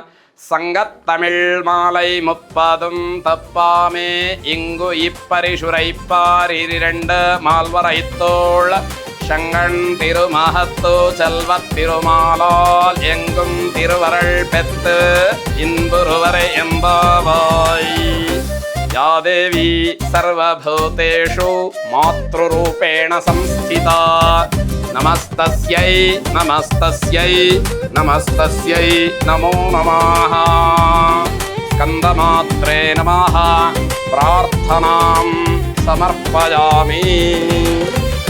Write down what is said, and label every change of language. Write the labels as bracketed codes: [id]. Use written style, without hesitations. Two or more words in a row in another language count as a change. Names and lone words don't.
[ta] சங்கத்தமிழ் மாலை 30 தப்பாமே இங்கு இப்பரிசுரைப்பார் 2 மால்வரைத்தோள் சங்கன் திருமகத்து செல்வத் திருமாலால் எங்கும் திருவருள் பெத்து இன்புருவரை எம்பாவாய். [sa] या देवी सर्वभूतेषु मातृरूपेण संस्थिता नमस्तस्यै नमस्तस्यै नमस्तस्यै नमो नमः. स्कन्दमात्रे नमः प्रार्थनां समर्पयामि.